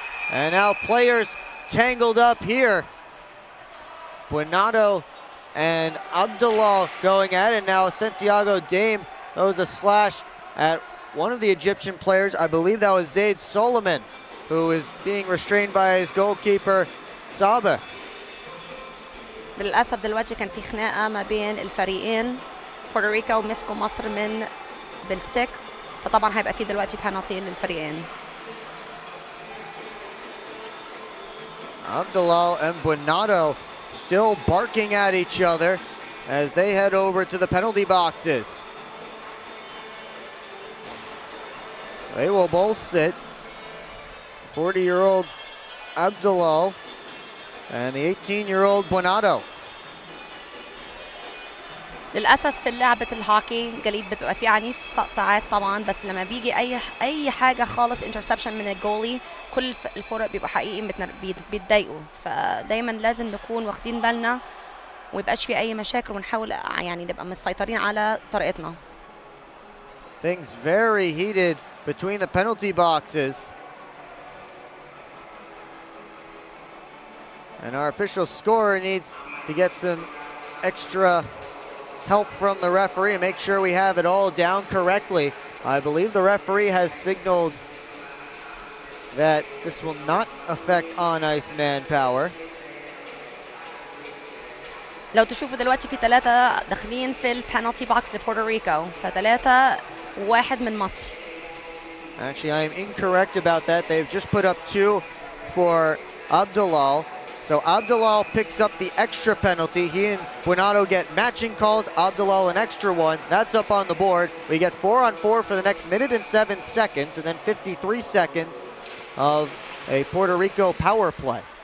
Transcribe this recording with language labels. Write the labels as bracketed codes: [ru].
[en] And now players tangled up here. Buonato and Abdullah going at it now. Santiago Dame throws a slash at one of the Egyptian players. I believe that was Zaid Solomon, who is being restrained by his goalkeeper, Saba. [ar] للأسف دلوقتي كان في خناقة ما بين الفريقين. بورتوريكو مسكوا مصر من بالستيك، فطبعا هيبقى في دلوقتي بنالتي للفريقين. [en] Abdullah and Buonato still barking at each other as they head over to the penalty boxes. They will both sit. 40-year-old Abdullah and the 18-year-old Buonato. [ar] للأسف في لعبة الهوكي جليد بتبقى فيه عنيف ساعات طبعا، بس لما بيجي أي حاجة خالص انترسبشن من الجولي كل الفرق بيبقى حقيقي بيتضايقوا، فدايما لازم نكون واخدين بالنا وميبقاش في أي مشاكل ونحاول يعني نبقى مسيطرين على طريقتنا. [en] Things very heated between the penalty boxes. And our official scorer needs to get some extra help from the referee to make sure we have it all down correctly. I believe the referee has signaled that this will not affect on-ice manpower. [ar] لو تشوفوا دلوقتي في 3 داخلين في البنالتي بوكس لبورتوريكو، ف3 1 من مصر. [en] Actually, I am incorrect about that. They've just put up 2 for Abdullah. So Abdullah picks up the extra penalty. He and Buonato get matching calls. Abdullah an extra 1. That's up on the board. We get 4-on-4 for the next minute and 7 seconds, and then 53 seconds of a Puerto Rico power play.